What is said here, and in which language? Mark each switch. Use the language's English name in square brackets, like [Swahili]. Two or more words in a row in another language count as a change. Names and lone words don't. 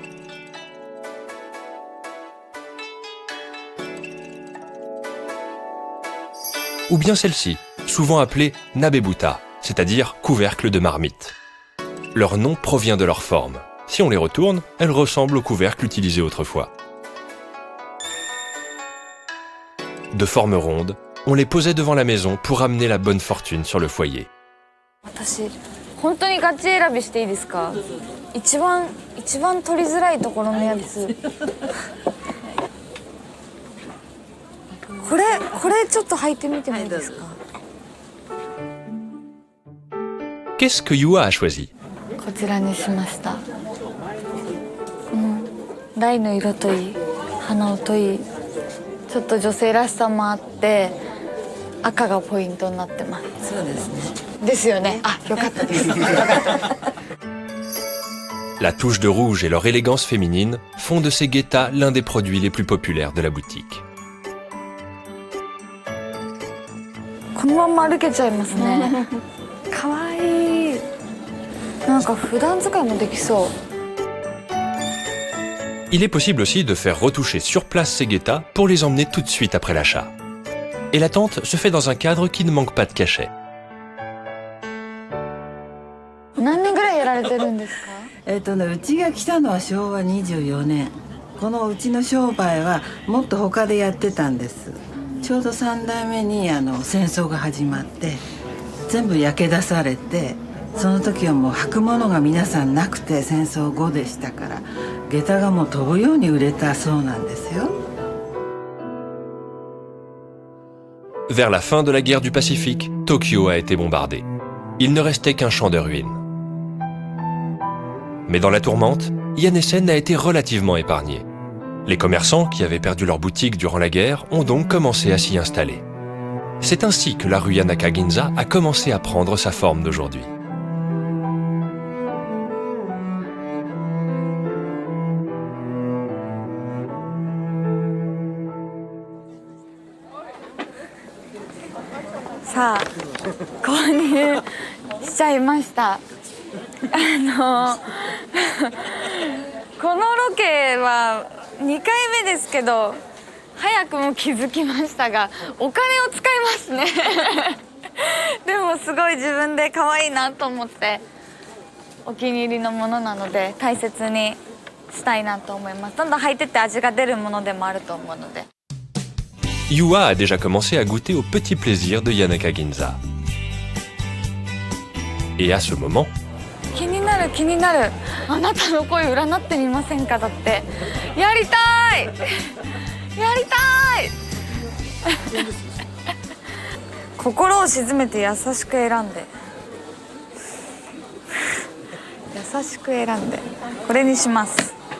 [French] Ou bien celle-ci, souvent appelée nabebuta, c'est-à-dire couvercle de marmite. Leur nom provient de leur forme. Si on les retourne, elles ressemblent aux couvercles utilisés autrefois. De forme ronde, on les posait devant la maison pour amener la bonne fortune sur le foyer. [Japanese] 私本当にガチ選びしていいですか？一番取りづらいところのやつ。これちょっと履いてみてもいいですか？ [French] Qu'est-ce que Yua a choisi? [Japanese] こちらにしました。台の色といい、花といい、ちょっと女性らしさもあって赤がポイントになってます。そうですね。ですよね。あ、よかったです。よかったです。 [French] La touche de rouge et leur élégance féminine font de ces guettas l'un des produits les plus populaires de la boutique. [Japanese] このまんま歩けちゃいますね。かわいい。なんか普段使いもできそう。 [French] Il est possible aussi de faire retoucher sur place ces guettas pour les emmener tout de suite après l'achat. Et l'attente se fait dans un cadre qui ne manque pas de cachet. [Japanese] 何年ぐらいやられてるんですか？うちが来たのは昭和24年。このうちの商売はもっと他でやってたんです。ちょうど3代目に戦争が始まって全部焼け出されて、その時はもう履くものが皆さんなくて戦争後でしたから、下駄がもう飛ぶように売れたそうなんですよ。 [French] Vers la fin de la guerre du Pacifique, Tokyo a été bombardée. Il ne restait qu'un champ de ruines. Mais dans la tourmente, Yanesen a été relativement épargné. Les commerçants qui avaient perdu leur boutique durant la guerre ont donc commencé à s'y installer. C'est ainsi que la rue Yanaka-Ginza a commencé à prendre sa forme d'aujourd'hui. Ça, [Japanese] 購入しちゃいました。このロケは2回目ですけど、早くも気づきましたが、お金を使いますね。でもすごい自分で可愛いなと思ってお気に入りのものなので大切にしたいなと思います。どんどん履いてって味が出るものでもあると思うので。 [French] Yua a déjà commencé à goûter aux petits plaisirs de Yanaka-Ginza. Et à ce moment, [Japanese] 気になる気になる。あなたの声占ってみませんか？だってやりたいやりたい。心を静めて優しく選んで優しく選んでこれにします。